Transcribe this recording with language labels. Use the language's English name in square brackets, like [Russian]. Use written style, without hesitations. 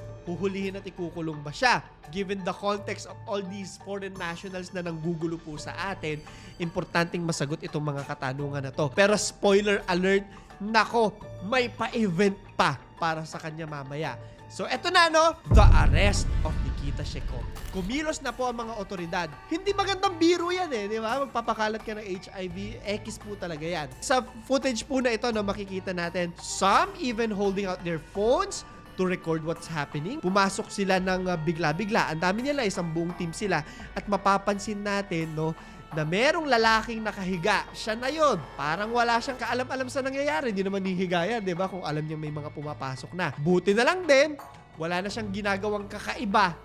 [Filipino] Huhulihin at ikukulong ba siya? [English] Given the context of all these foreign nationals [Filipino] na nanggugulo po sa atin, importanteng masagot itong mga katanungan na to. Pero [English] spoiler alert, [Filipino] nako, may pa-event pa para sa kanya mamaya. [English] So [Filipino] eto na no, [English] the arrest of Nikita Shekov. [Filipino] Kumilos na po ang mga otoridad. Hindi magandang biro yan eh, di ba? Magpapakalat ka ng HIV, X po talaga yan. Sa footage po na ito na makikita natin, [English] some even holding out their phones to record what's happening. [Filipino] Pumasok sila ng bigla-bigla. Ang dami nila, isang buong team sila. At mapapansin natin, no, na merong lalaking nakahiga. Siya na yun. Parang wala siyang kaalam-alam sa nangyayari. Hindi naman hihiga yan, di ba? Kung alam niya may mga pumapasok na. Buti na lang din, wala na siyang ginagawang kakaiba.